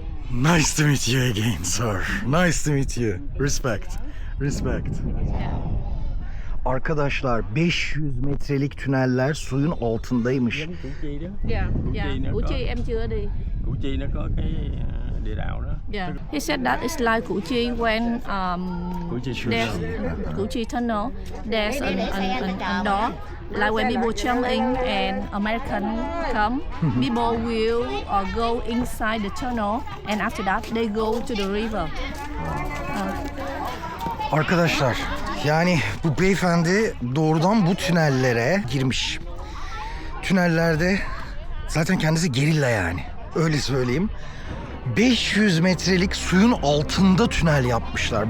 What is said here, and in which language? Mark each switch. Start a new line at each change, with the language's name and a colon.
English: Nice to meet you again, sir. Nice to meet you. Respect. Respect.
Turkish: Arkadaşlar 500 metrelik tüneller suyun altındaymış.
Vietnamese: Củ Chi đó. Dạ, Củ dạ. Chi nó Củ có- Chi em chưa đi. Củ Chi nó có cái địa đạo đó.
English: Yeah. He said that it's like Củ Chi when Củ Chi there's Củ Chi tunnel. There's an door. Like when people jump in and American come, people will go inside the tunnel, and after that they go to the river.
Turkish: Arkadaşlar yani bu beyefendi doğrudan bu tünellere girmiş. Tünellerde zaten kendisi gerilla yani. Öyle söyleyeyim. 500 metrelik suyun altında tünel yapmışlar.